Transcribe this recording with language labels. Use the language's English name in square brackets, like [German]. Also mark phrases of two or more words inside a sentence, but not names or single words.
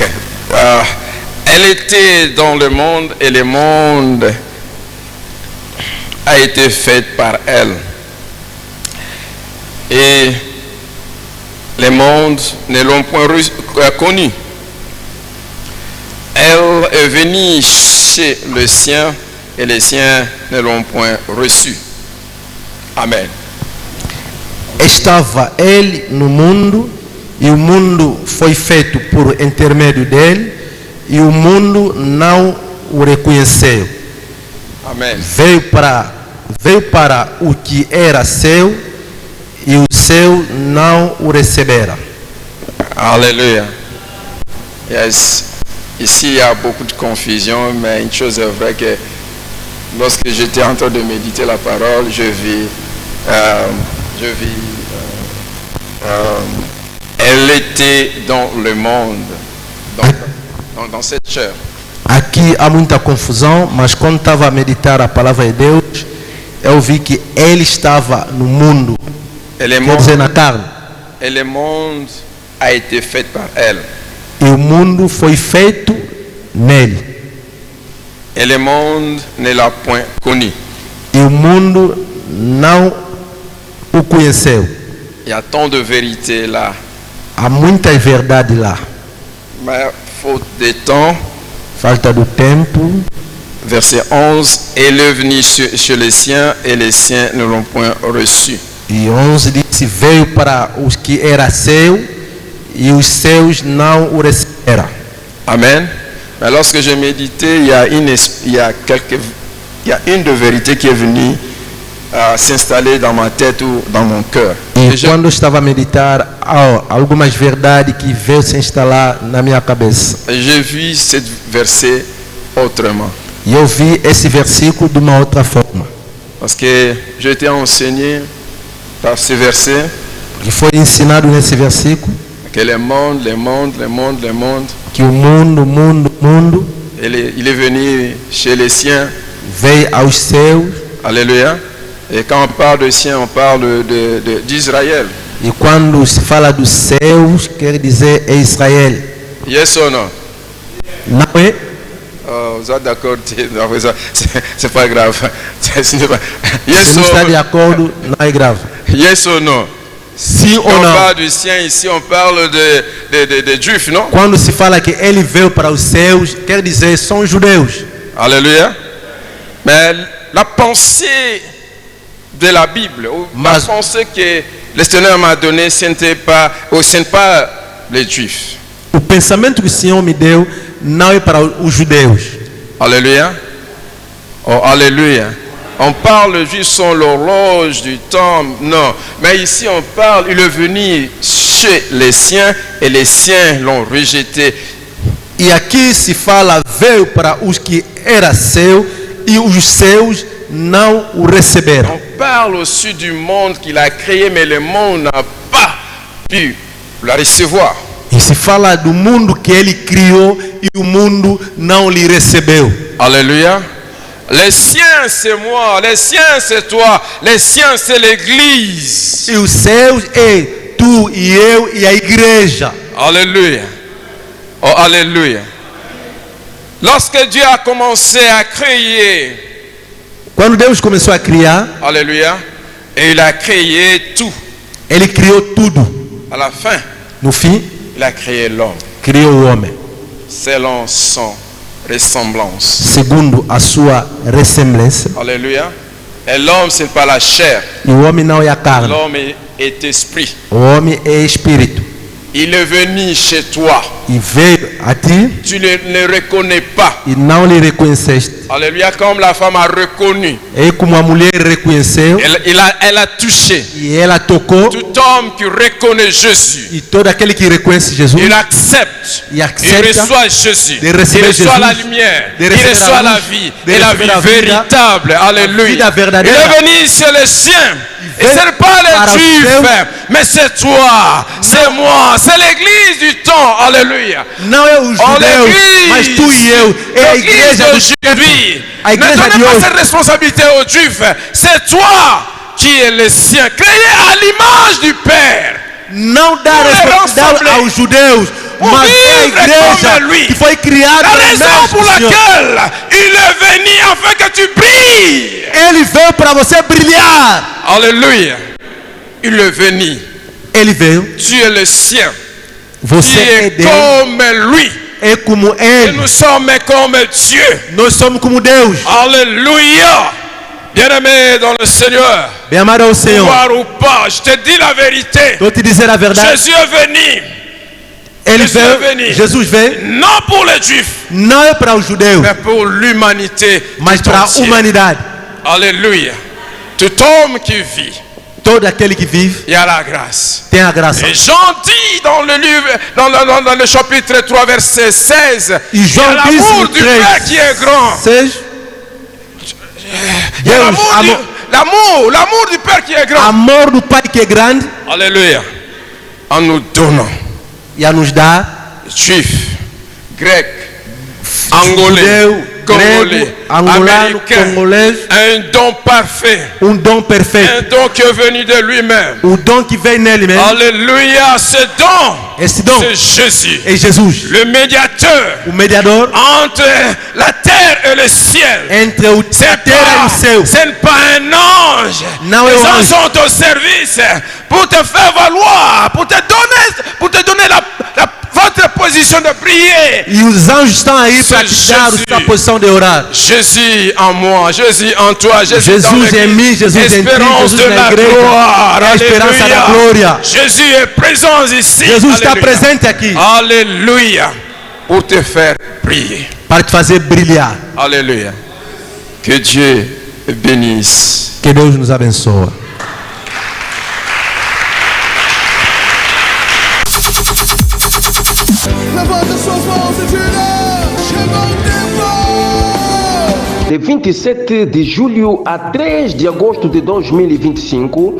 [French] Elle était dans le monde et le monde a été fait par elle. Et le monde ne l'ont point connu. Elle est venue chez le sien et les siens ne l'ont point reçu. Amen. [Portuguese] Estava ele no mundo e o mundo foi feito por intermédio dele e o mundo não o reconheceu. Amen. Veio para o que era seu e o seu não o receberam. [French] Alléluia. Yes. Ici, il y a beaucoup de confusion, mais une chose est vraie que lorsque j'étais en train de méditer la parole, elle était dans le monde, dans cette chair. [Portuguese] Aqui há muita confusão, mas quando estava a meditar a palavra de Deus, eu vi que ele estava no mundo, [French] Et le [Portuguese] quer dizer, na [French] monde, [Portuguese] carne. [French] et le monde a été fait par elle. [Portuguese] E o mundo foi feito nele. [French] Et le monde ne l'a point connu. [Portuguese] E o mundo não o conheceu. [French] Il y a tant de vérité là. [Portuguese] Há muita verdade lá. [French] Mais faute de temps, [Portuguese] Falta do tempo. [French] verset 11, elle est venue chez les siens et les siens ne l'ont point reçu. [Portuguese] E 11 disse, veio para os que era seu e os seus não o receberam. Amen. [French] Mais lorsque j'ai médité, il y a une de vérité qui est venue s'installer dans ma tête ou dans mon cœur. [Portuguese] E [French] Et je- [Portuguese] quando eu estava a meditar, há algumas verdades que veio se instalar na minha cabeça. [French] j'ai vu ce verset autrement. [Portuguese] E eu vi esse versículo de uma outra forma. [French] Parce que j'ai été enseigné par ce verset [Portuguese] Que foi ensinado nesse versículo [French] que le monde, [Portuguese] que o mundo, [French] il est venu chez les siens. [Portuguese] veio aos seus. [French] Alléluia. Et quand on parle de siens, on parle d'Israël. [Portuguese] E quando se fala dos seus, quer dizer é Israel. [English] Yes or no? [Portuguese] Não é? [French] Oh, vous êtes d'accord? C'est pas grave. Ce n'est pas- Yes [Portuguese] Se não está de [English] or, [Portuguese] acordo, não é grave. [English] yes or no? [Portuguese] Sim [French] Quand [Portuguese] ou [French] on [Portuguese] não? [French] parle du sien ici, on parle de juifs, non? [Portuguese] Quando se fala que ele veio para os seus, quer dizer são judeus. [French] Alléluia. Mais la pensée de la Bible, ou la [Portuguese] Mas- [French] pensée que le Seigneur m'a donnée, ce n'était pas les juifs. [Portuguese] O pensamento que o Senhor me deu não é para os judeus. [French] Alléluia. Oh, alléluia. On parle juste sur l'horloge du temps, non. Mais ici on parle, il est venu chez les siens et les siens l'ont rejeté. [Portuguese] E aqui se fala veio para os que era seu e os seus não o receberam. [French] On parle aussi du monde qu'il a créé, mais le monde n'a pas pu la recevoir. [Portuguese] E se fala do mundo que ele criou e o mundo não lhe recebeu. [French] Alléluia. Les siens c'est moi, les siens c'est toi, les siens c'est l'église. [Portuguese] E os seus é tu e eu e a igreja. [French] Alléluia. Oh, alléluia. Lorsque Dieu a commencé à créer, [Portuguese] Quando Deus começou a criar, [French] alléluia, et il a créé tout. [Portuguese] ele criou tudo. [French] À la fin, [Portuguese] No fim, [French] il a créé l'homme, [Portuguese] criou o homem, [French] selon son ressemblance. [Portuguese] segundo a sua ressemblância. [French] Alléluia. Et l'homme, c'est pas la chair. [Portuguese] E o homem não é a carne, [French] L'homme est esprit. [Portuguese] o homem é espírito. [French] Il est venu chez toi. [Portuguese] E veio a ti [French] Tu ne le reconnais pas. [Portuguese] e não lhe reconheceste. [French] Alléluia. Comme la femme a reconnu. [Portuguese] É como a mulher reconheceu [French] Elle a touché. [Portuguese] e ela tocou. [French] Tout homme qui reconnaît Jésus, [Portuguese] E todo aquele que reconhece Jesus [French] il accepte. [Portuguese] e [French] Il accepta reçoit Jésus. [Portuguese] de [French] Il [Portuguese] receber [French] reçoit [Portuguese] Jesus, [French] la lumière. [Portuguese] de [French] Il [Portuguese] receber [French] reçoit la la [Portuguese] luz, [French] vie. [Portuguese] de [French] Et la [Portuguese] receber [French] vie [Portuguese] la vida, [French] véritable. Alléluia. [Portuguese] vida verdadeira. [French] Il est venu sur les siens. Et [Portuguese] veio [French] ce n'est pas [Portuguese] para [French] les [Portuguese] os [French] Juifs, [Portuguese] seus. [French] mais c'est toi, c'est moi, c'est l'église du temps. Alléluia. [Portuguese] Não é os [French] Oh, [Portuguese] judeus, mas [French] l'église, [Portuguese] tu e eu. É a [French] l'église [Portuguese] igreja do [French] d'aujourd'hui. [Portuguese] A [French] Ne [Portuguese] igreja de [French] donnez pas [Portuguese] hoje. [French] cette responsabilité aux Juifs. C'est toi qui es le sien, créé à l'image du Père. [Portuguese] Não dá [French] Pour les [Portuguese] responsabilidade [French] rassembler. [Portuguese] aos judeus, [French] Pour [Portuguese] mas é a [French] vivre [Portuguese] igreja [French] comme lui. [Portuguese] que foi criada [French] La [Portuguese] na [French] raison [Portuguese] imagem [French] pour [Portuguese] do Senhor. [French] laquelle il est venu afin que tu brilles. [Portuguese] Ele veio para você brilhar. [French] Alléluia. Il est venu. [Portuguese] Ele veio, [French] Tu es le sien. [Portuguese] você [French] Tu [Portuguese] é [French] es [Portuguese] dele, [French] comme lui. [Portuguese] é como [French] Et [Portuguese] ele. [French] nous sommes comme Dieu. [Portuguese] Nós somos como Deus. [French] Alléluia. Bien-aimé dans le Seigneur. [Portuguese] Bem amado ao Senhor. [French] Voir ou pas, je te dis la vérité. [Portuguese] Vou te dizer a verdade. [French] Jésus est venu. [Portuguese] Ele Jesus é veio, [French] venu. [Portuguese] Jesus veio, [French] Non pour les Juifs, [Portuguese] não é para os judeus, [French] mais pour l'humanité. [Portuguese] mas [French] tout [Portuguese] para a [French] entière. [Portuguese] humanidade. [French] Alléluia. Tout homme qui vit, [Portuguese] Todo aquele que vive [French] il y a la grâce. [Portuguese] tem a graça. [French] Et Jean dit dans le livre, dans le chapitre 3, verset 16, [Portuguese] E [French] il y a [Portuguese] João diz [French] l'amour [Portuguese] no [French] du Père qui est grand. [Portuguese] 3, [French] Il y a [Portuguese] Deus, [French] l'amour du Père qui est grand. [Portuguese] amor do Pai que é grande [French] Alléluia. En nous donnant, [Portuguese] e a nos dar [French] juifs, grecs, angolais, [Portuguese] judeu, [French] congolais, [Portuguese] grego, angolano, [French] américains, [Portuguese] congolês, [French] un don parfait, [Portuguese] dom perfeito. [French] un don qui est venu de lui-même. [Portuguese] O dom que vem nele mesmo, [French] Alléluia, ce don, [Portuguese] esse dom [French] c'est Jésus, [Portuguese] é Jesus, [French] le médiateur [Portuguese] o mediador [French] entre la terre et le ciel. [Portuguese] entre a terra e o céu. [French] Ce n'est pas un ange. [Portuguese] Não é [French] Les [Portuguese] o [French] anges [Portuguese] anjo. [French] sont au service pour te faire valoir, pour te donner votre position de prier. [Portuguese] E os anjos estão aí para te [French] C'est [Portuguese] dar a [French] Jésus. [Portuguese] sua posição de orar. [French] Jésus en moi, Jésus en toi, Jésus dans [Portuguese] Jesus em [French] l'église. [Portuguese] mim, Jesus em ti, [French] Espérance [Portuguese] Jesus [French] de [Portuguese] na [French] la [Portuguese] igreja. [French] gloire. [Portuguese] É a esperança [French] Alléluia. [Portuguese] da glória. [French] Jésus est présent ici. [Portuguese] Jesus está [French] Alléluia. [Portuguese] presente aqui [French] Alléluia. Pour te faire prier. [Portuguese] para te fazer brilhar. [French] Alléluia. Que Dieu bénisse. [Portuguese] Que Deus nos abençoe. Levanta suas mãos e diga: chegou o tempo! De 27 de julho a 3 de agosto de 2025,